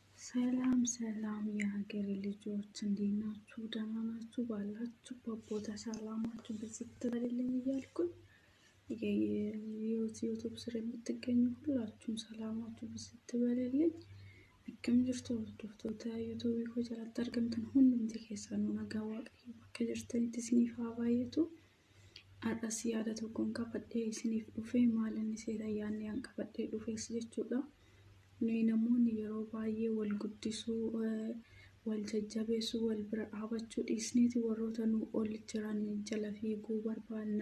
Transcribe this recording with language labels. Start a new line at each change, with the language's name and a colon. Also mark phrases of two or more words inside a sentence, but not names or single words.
Amharic: ሰላም ሰላም የሀገሬ ልጆች እንዴት ናችሁ? ደህና ናችሁ? ባላችሁበት ቦታ ሰላማችሁ ብዝት ይበልልኝ እያልኩኝ የዩቲዩብ ስር የምትገኙ ሁላችሁም ሰላማችሁ ብዝት ይበልልኝ።
Oromo: akkam jirtu hordoftoota yuutuubii koo jalatti argamtan hundumti keessanuu nagaa waaqayyo bakka jirtanitti isiniif haa baay'atu. Har'as yaada tokkoon qabadhee isiniif dhufee maalinni seera yaadni an qabadhee dhufees jechuudha. Nuyi namoonni yeroo baay'ee wal guddisuu wal jajjabeessuu wal bira dhaabachuu dhiisneeti warroota nu ol jiran jala fiiguu barbaanna.